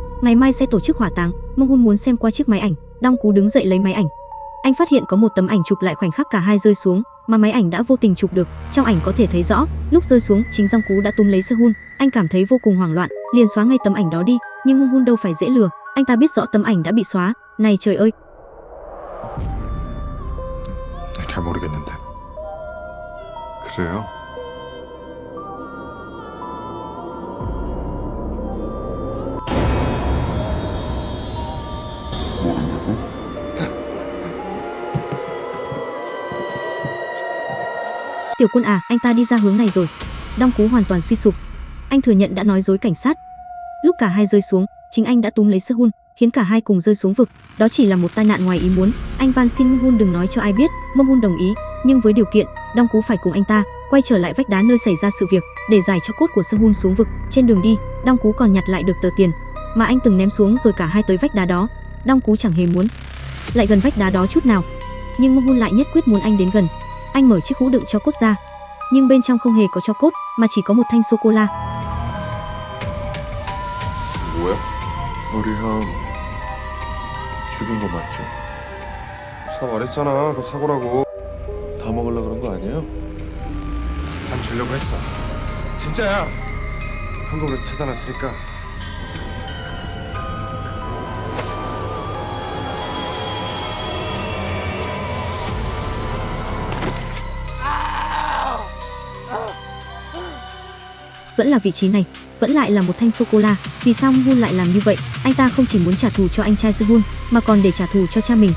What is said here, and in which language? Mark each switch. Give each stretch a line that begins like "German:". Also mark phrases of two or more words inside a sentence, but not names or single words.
Vietnamese: Ngày mai sẽ tổ chức hỏa táng. Mông-hun muốn xem qua chiếc máy ảnh. Dong Cú đứng dậy lấy máy ảnh. Anh phát hiện có một tấm ảnh chụp lại khoảnh khắc cả hai rơi xuống, mà máy ảnh đã vô tình chụp được. Trong ảnh có thể thấy rõ, lúc rơi xuống, chính Dong Cú đã túm lấy Sehun. Anh cảm thấy vô cùng hoảng loạn, liền xóa ngay tấm ảnh đó đi. Nhưng Mông-hun đâu phải dễ lừa, anh ta biết rõ tấm ảnh đã bị xóa. Này trời ơi!
Korean: 잘 모르겠는데. 그래요? 모른다고?
Vietnamese: Tiểu Quân à, anh ta đi ra hướng này rồi. Dong Cú hoàn toàn suy sụp. Anh thừa nhận đã nói dối cảnh sát. Lúc cả hai rơi xuống, chính anh đã túm lấy Sehun, khiến cả hai cùng rơi xuống vực. Đó chỉ là một tai nạn ngoài ý muốn. Anh van xin Mông-hun đừng nói cho ai biết. Mông-hun đồng ý, nhưng với điều kiện Dong Cú phải cùng anh ta quay trở lại vách đá nơi xảy ra sự việc để giải cho cốt của Sehun xuống vực. Trên đường đi, Dong Cú còn nhặt lại được tờ tiền mà anh từng ném xuống, rồi cả hai tới vách đá đó. Dong Cú chẳng hề muốn lại gần vách đá đó chút nào, nhưng Mông-hun lại nhất quyết muốn anh đến gần. Anh mở chiếc hũ đựng tro cốt ra, nhưng bên trong không hề có tro cốt mà chỉ có một thanh sô cô la.
Korean: 뭐야? 우리 형 죽인 거 맞죠? 다 말했잖아, 그거 사고라고. 다 먹으려고 그런 거 아니에요? 안 주려고 했어. 진짜야. 한국으로 찾아놨으니까.
Vietnamese: Vẫn là vị trí này, vẫn lại là một thanh sô cô la. Vì sao Mông-hun lại làm như vậy? Anh ta không chỉ muốn trả thù cho anh trai Sehun, mà còn để trả thù cho cha mình.